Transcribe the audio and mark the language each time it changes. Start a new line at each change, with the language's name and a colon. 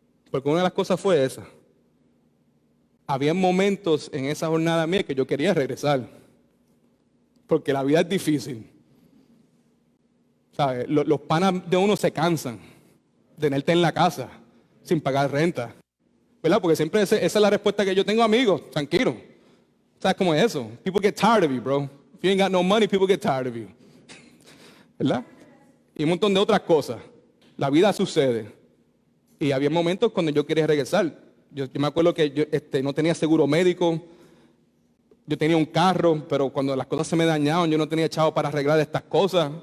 Spanish: Porque una de las cosas fue esa. Había momentos en esa jornada mía que yo quería regresar. Porque la vida es difícil. ¿Sabes? Los panas de uno se cansan de tenerte en la casa sin pagar renta. ¿Verdad? Porque siempre esa es la respuesta que yo tengo, amigos, tranquilo. ¿Sabes cómo es eso?
English: People get tired of you, bro. If you ain't got no money, people get tired of you.
Spanish: ¿Verdad? Y un montón de otras cosas. La vida sucede. Y había momentos cuando yo quería regresar. Yo me acuerdo que yo no tenía seguro médico. Yo tenía un carro, pero cuando las cosas se me dañaban, yo no tenía chavo para arreglar estas cosas.